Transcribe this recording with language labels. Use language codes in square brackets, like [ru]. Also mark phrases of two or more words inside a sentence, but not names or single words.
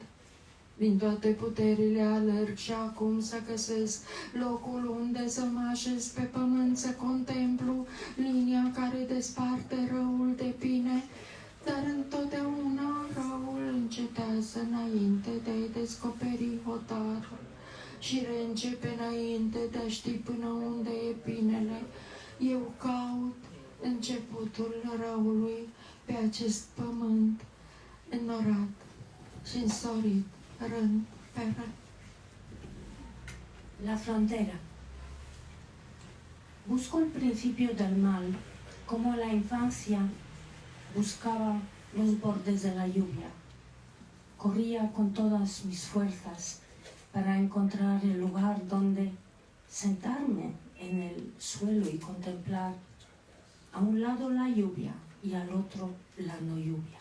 [ro] Din toate puterile alerg și acum să găsesc locul unde să mă așez pe pământ, să contemplu linia care desparte răul de bine, dar întotdeauna răul încetează înainte de a descoperi hotarul și reîncepe înainte de a ști până unde e binele. Eu caut începutul răului pe acest pământ înnorat și însorit rând pe rând. [es] La frontera. Busco el principio del mal, como la infancia buscaba los bordes de la lluvia. Corría con todas mis fuerzas para encontrar el lugar donde sentarme en el suelo y contemplar a un lado la lluvia y al otro la no lluvia.